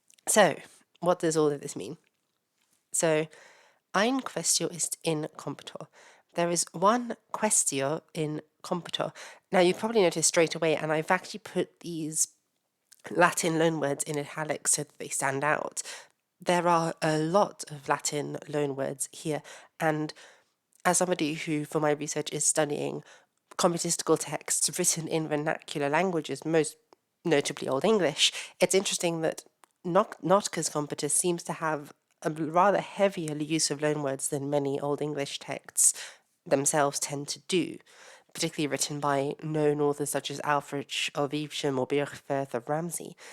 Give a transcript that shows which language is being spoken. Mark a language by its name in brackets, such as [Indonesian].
[English] So, what does all of this mean? [Old High German] So, ein questio ist in computo. [English] There is one questio in computo. Now, you probably noticed straight away, and I've actually put these Latin loanwords in italics so that they stand out. There are a lot of Latin loanwords here, and as somebody who, for my research, is studying computistical texts written in vernacular languages, most notably Old English, it's interesting that Notker's Computus seems to have a rather heavier use of loanwords than many Old English texts themselves tend to do, particularly written by known authors such as Alfred of Evesham or Birchfirth of Ramsey.